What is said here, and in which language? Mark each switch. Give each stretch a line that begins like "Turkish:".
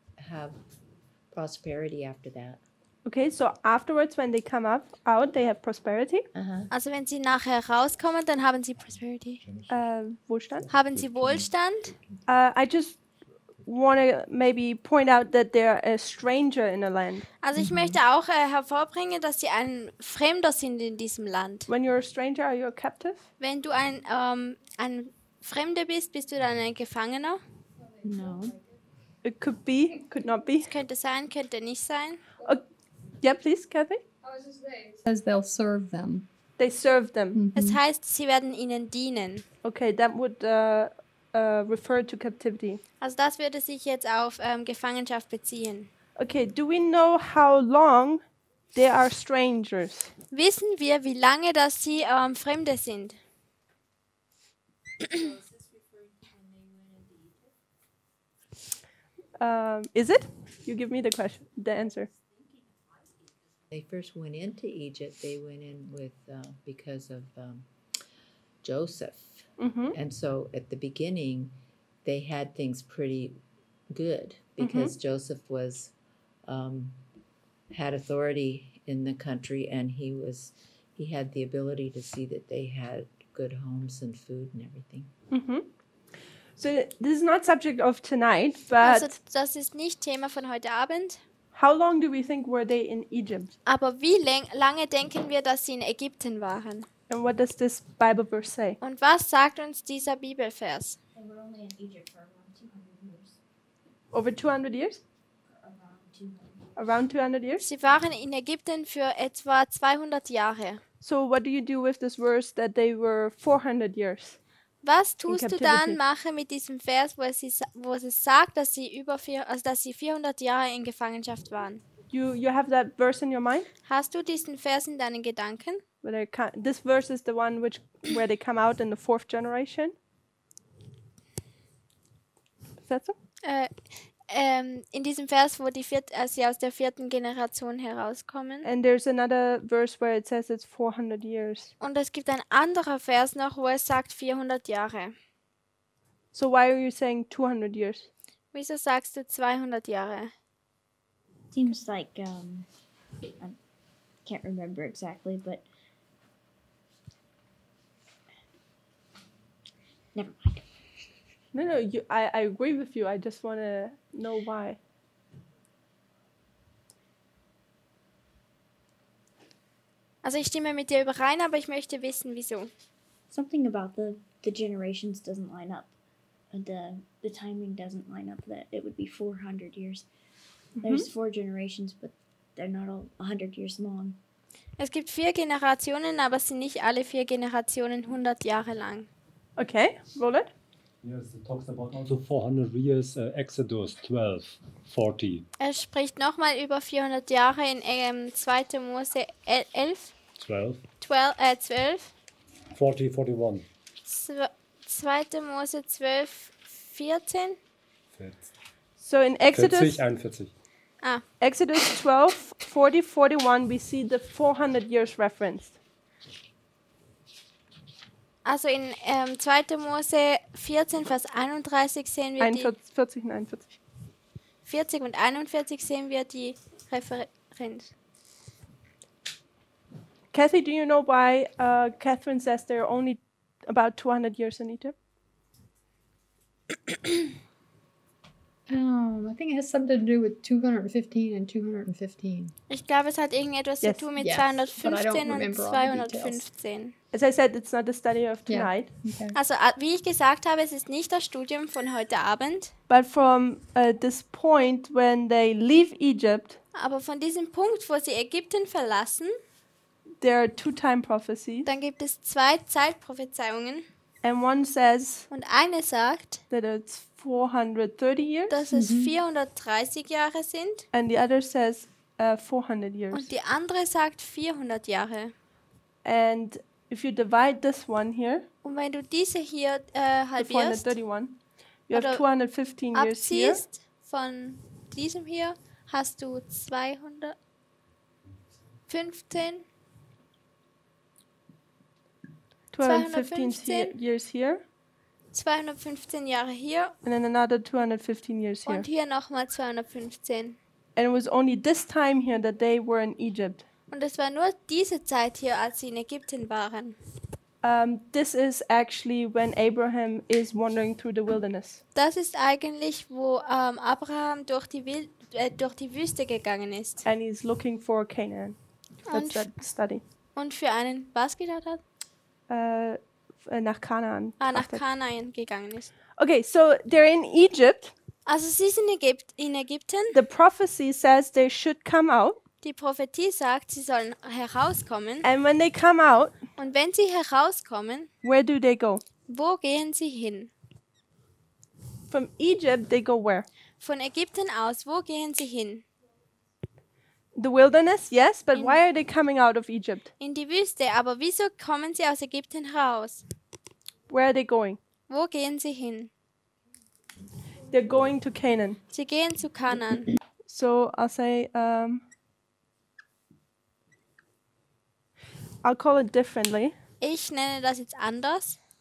English: Have prosperity after that. Okay, so afterwards when they come out, they have prosperity.
German: Also wenn sie nachher rauskommen, dann haben sie Prosperity. Wohlstand. Haben sie Wohlstand?
English: I just want to maybe point out that they're a stranger in a land.
German: Also ich möchte auch hervorbringen, dass sie ein Fremder sind in diesem Land.
English: When you're a stranger, are you a captive?
German: Wenn du ein Fremder bist, bist du dann ein Gefangener?
English: No. It could be, could not be.
German: Könnte sein, könnte nicht sein.
English: Yeah, please, Kathy. Says they'll serve them. They serve them.
German: Es heißt, sie werden ihnen dienen.
English: Okay, that would refer to captivity.
German: Also das würde sich jetzt auf Gefangenschaft beziehen.
English: Okay, do we know how long they are strangers?
German: Wissen wir, wie lange dass sie Fremde sind?
English: Is it? You give me the answer. They first went into Egypt. They went in with because of Joseph. And so at the beginning, they had things pretty good because Joseph was had authority in the country, and he had the ability to see that they had good homes and food and everything. So this is not subject of tonight, but
German: Also das ist nicht Thema von heute Abend.
English: how long do we think were they in Egypt?
German: Aber wie lange denken wir, dass sie in Ägypten waren?
English: And what does this Bible verse say?
German: Und was sagt uns dieser Bibelvers?
English: They were only in Egypt for around 200 years. Over 200 years? Around 200 years?
German: Sie waren in Ägypten für etwa 200 Jahre.
English: So what do you do with this verse that they were 400 years?
German: Was tust du
English: captivity.
German: dann machen mit diesem Vers, wo es sagt, dass sie dass sie 400 Jahre in Gefangenschaft waren?
English: You have that verse in your mind?
German: Hast du diesen Vers in deinen Gedanken?
English: This verse is the one where they come out in the 4th generation. Is that so?
German: In diesem Vers, wo sie aus der 4. Generation herauskommen.
English: And there's another verse where it says it's 400 years.
German: Und es gibt ein anderer Vers noch, wo es sagt 400 Jahre.
English: So why are you saying 200 years?
German: Wieso sagst du 200 Jahre?
English: Seems like I can't remember exactly, but never mind. No, I agree with you. I just want to know why.
German: Also ich stimme mit dir überein, aber ich möchte wissen, wieso.
English: Something about the generations doesn't line up. The timing doesn't line up that it would be 400 years. There's 4 generations, but they're not all 100 years long.
German: Es gibt 4 Generationen, aber es sind nicht alle 4 Generationen 100 Jahre lang.
English: Okay, Roland? Yes, it talks about also 400 years, Exodus 12:40.
German: Es spricht nochmal über 400 Jahre in 2. Mose 11. 12. 12. 40, 41. 2. Mose 12, 14. 40,
English: So in Exodus 41. Exodus 12, 40, 41, we see the 400 years referenced.
German: Also in 2. Mose 14, Vers 31 sehen wir 40 und 41. 40 und 41 sehen wir die Referenz.
English: Kathy, do you know why Catherine says there are only about 200 years in Egypt? I think it has something to do with 215 and 215.
German: Ich glaube, es hat irgendetwas zu tun mit
English: Yes, but I don't
German: 215 und
English: remember all the
German: 215.
English: As I said, it's not the study of tonight. Okay.
German: Also, wie ich gesagt habe, es ist nicht das Studium von heute Abend,
English: But from this point when they leave Egypt,
German: aber von diesem Punkt, wo sie Ägypten verlassen,
English: there are 2 time prophecies.
German: dann gibt es 2 Zeitprophezeiungen
English: And one says
German: und eine sagt,
English: that it's 430 years,
German: dass es 430 Jahre sind
English: and the other says 400 years.
German: und die andere sagt 400 Jahre.
English: And if you divide this one here,
German: Und wenn du diese hier
English: the
German: halbierst,
English: 431, you have
German: Oder
English: 215 years here,
German: abziehst von diesem hier, hast du 215
English: 215 years here,
German: 215 Jahre hier
English: and then another 215 years here.
German: und hier nochmal 215.
English: And it was only this time here that they were in Egypt.
German: Und es war nur diese Zeit hier, als sie in Ägypten waren.
English: This is actually when Abraham is wandering through the wilderness.
German: Das ist eigentlich, wo Abraham durch die Wüste gegangen ist
English: And he's looking for Canaan. That's
German: Und-
English: that study.
German: und für einen was geschaut hat? Nach Kanaan. Nach Kanaan gegangen ist.
English: Okay, so they're in Egypt.
German: Also sie sind in Ägypten.
English: The prophecy says they should come out.
German: Die Prophetie sagt, sie sollen herauskommen.
English: And when they come out,
German: Und wenn sie herauskommen,
English: where do they go?
German: wo gehen sie hin?
English: From Egypt, they go where?
German: Von Ägypten aus, wo gehen sie hin?
English: The wilderness, yes, but
German: In-
English: why are they coming out of Egypt?
German: In die Wüste. Aber wieso kommen sie aus Ägypten heraus?
English: Where are they going?
German: Wo gehen sie hin?
English: They're going to Canaan.
German: Sie gehen zu Kanaan.
English: So I'll say, I'll call it differently.
German: Ich nenne das jetzt anders.